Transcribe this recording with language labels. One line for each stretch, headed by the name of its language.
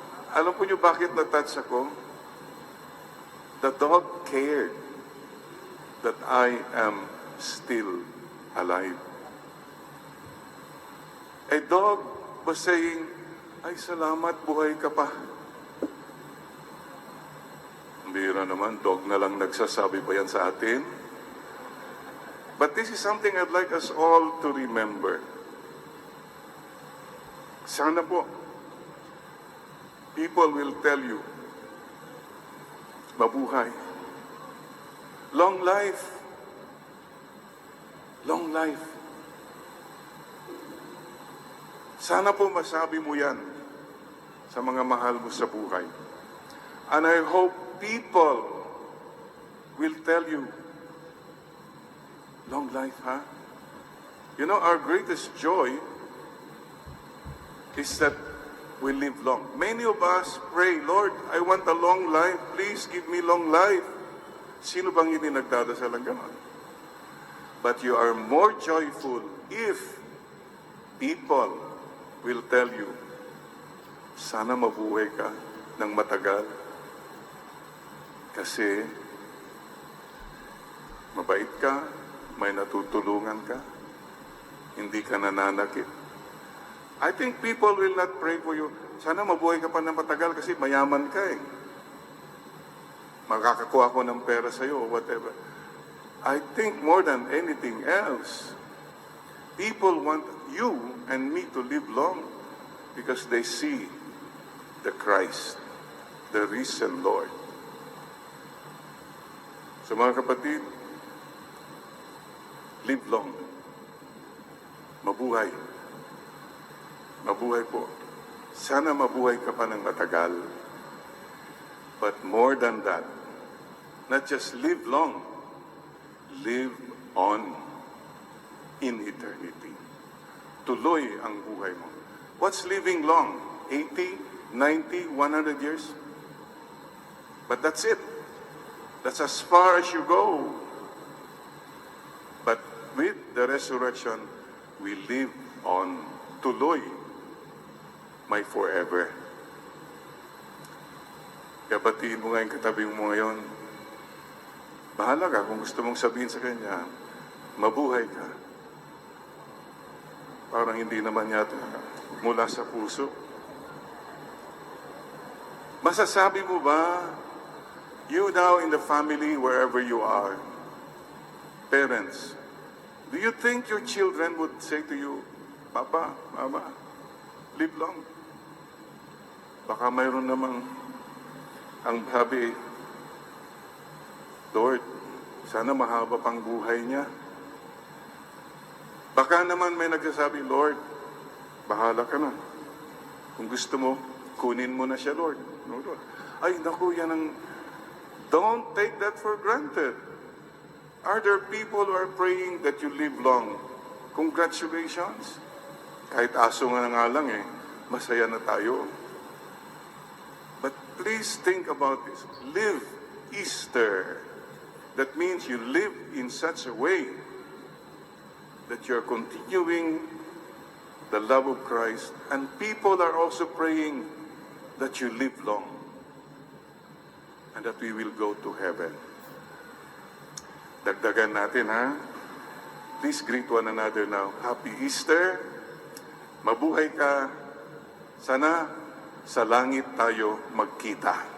Filipino: Alam po niyo bakit na-touch ako?
English: The dog cared that I am still alive. A dog was saying,
Filipino: ay salamat, buhay ka pa. Ang bihira naman, dog na lang nagsasabi pa yan sa atin.
English: But this is something I'd like us all to remember.
Filipino: Sana po,
English: people will tell you,
Filipino: mabuhay.
English: Long life. Long life.
Filipino: Sana po masabi mo yan sa mga mahal mo sa buhay.
English: And I hope people will tell you, long life, huh? You know, our greatest joy is that we live long. Many of us pray, Lord, I want a long life. Please give me long life.
Filipino: Sino bang hindi nagdadasal ng ganon?
English: But you are more joyful if people will tell you,
Filipino: sana mabuhay ka ng matagal. Kasi mabait ka, may natutulungan ka, hindi ka nananakit.
English: I think people will not pray for you,
Filipino: sana mabuhay ka pa ng matagal kasi mayaman ka eh. Makakakuha ko ng pera sa'yo
English: or whatever. I think more than anything else, people want you and me to live long because they see the Christ, the risen Lord.
Filipino: So mga kapatid,
English: live long.
Filipino: Mabuhay. Mabuhay po. Sana mabuhay ka pa ng matagal.
English: But more than that, not just live long, live on in eternity.
Filipino: Tuloy ang buhay mo.
English: What's living long? 80, 90, 100 years? But that's it. That's as far as you go. But with the resurrection, we live on.
Filipino: Tuloy,
English: my forever.
Filipino: Kaya batiin mo nga yung katabi mo ngayon. Bahala ka kung gusto mong sabihin sa kanya, mabuhay ka. Parang hindi naman yata mula sa puso. Masasabi mo ba,
English: you now in the family, wherever you are, parents, do you think your children would say to you, Papa, Mama, live long?
Filipino: Baka mayroon namang ang sabi, Lord, sana mahaba pang buhay niya. Baka naman may nagsasabi, Lord, bahala ka na. Kung gusto mo, kunin mo na siya, Lord.
English: No, Lord.
Filipino: Ay, naku, yan ang...
English: Don't take that for granted. Are there people who are praying that you live long?
Filipino: Congratulations. Kahit aso nga lang eh, masaya na tayo.
English: But please think about this. Live Easter. That means you live in such a way that you're continuing the love of Christ, and people are also praying that you live long and that we will go to heaven.
Filipino: Dagdagan natin, ha?
English: Please greet one another now. Happy Easter.
Filipino: Mabuhay ka. Sana sa langit tayo magkita.